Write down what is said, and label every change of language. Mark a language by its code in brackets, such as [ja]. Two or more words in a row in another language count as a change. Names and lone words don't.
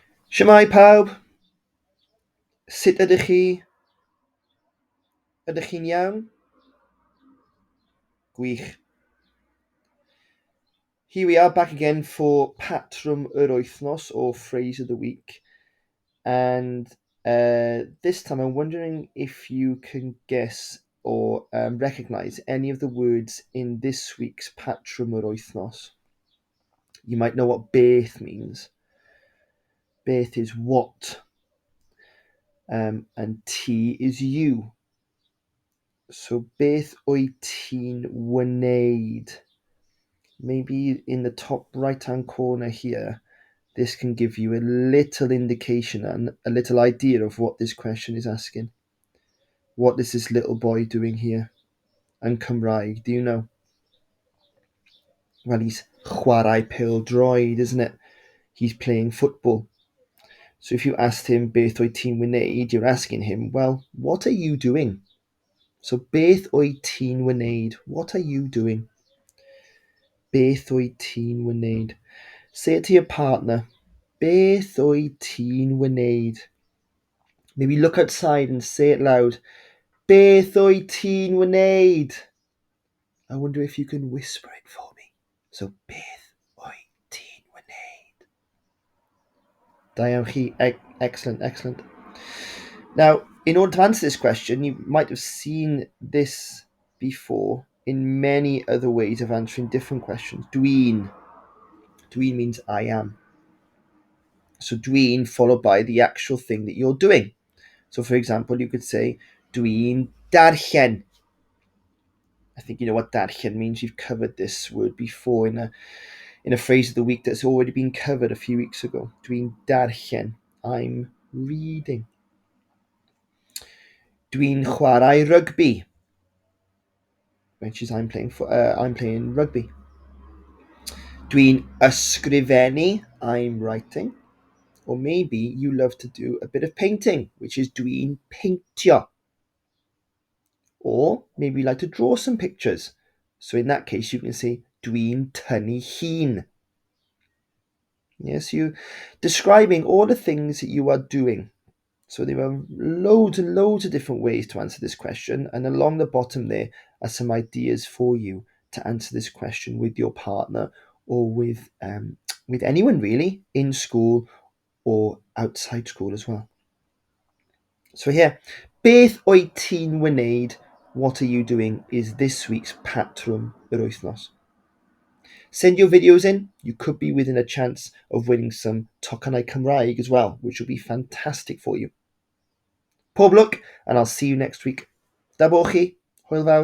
[cy] Shemai pawb, sut ydych chi? Ydych chi'n iawn? Gwych. [en] Here we are back again for Patrwm yr Wythnos, or Phrase of the Week. And this time I'm wondering if you can guess or recognise any of the words in this week's Patrwm yr Wythnos. You might know what Beth means. Beth is what. And T is you. [cy] So beth wyt ti'n wneud? [en] Maybe in the top right hand corner here, this can give you a little indication and a little idea of what this question is asking. What is this little boy doing here? And Cymraeg, do you know? Well, he's [cy] chwarae pêl-droed, [en] isn't it? He's playing football. So if you asked him [cy] beth wyt ti'n wneud, [en] you're asking him, well, what are you doing? [cy] So beth wyt ti'n wneud? [en] What are you doing? [cy] Beth wyt ti'n wneud? [en] Say it to your partner. [cy] Beth wyt ti'n wneud? [en] Maybe look outside and say it loud. [cy] Beth wyt ti'n wneud? [en] I wonder if you can whisper it for me. So, [cy] beth wyt ti'n wneud? Da iawn chi. [en] Excellent, excellent. Now, in order to answer this question, you might have seen this before in many other ways of answering different questions. [cy] Dwi'n. Dwi'n [en] means I am. So dwi'n followed by the actual thing that you're doing. So for example, you could say, [cy] dwi'n darllen. [en] I think you know what darllen means. You've covered this word before in a phrase of the week that's already been covered a few weeks ago. [cy] Dwi'n darllen. [en] I'm reading. [cy] Dwi'n chwarae rugby, [en] which is I'm playing rugby. [cy] Dwi'n ysgrifennu, [en] I'm writing. Or maybe you love to do a bit of painting, which is [cy] dwi'n peintio. [en] Or maybe you like to draw some pictures. So in that case, you can say [cy] dwi'n tynnu llun. [en] Yes, you're describing all the things that you are doing. So there are loads and loads of different ways to answer this question. And along the bottom there are some ideas for you to answer this question with your partner or with anyone really in school or outside school as well. So here, [cy] beth wyt ti'n wneud? [en] What are you doing? Is this week's Patrwm yr Wythnos. Send your videos in. You could be within a chance of winning some [cy] tocynnau Cymraeg [en] as well, which will be fantastic for you. [cy] Pob lwc, [en] and I'll see you next week. [cy] Da bo chi. Hwyl fawr.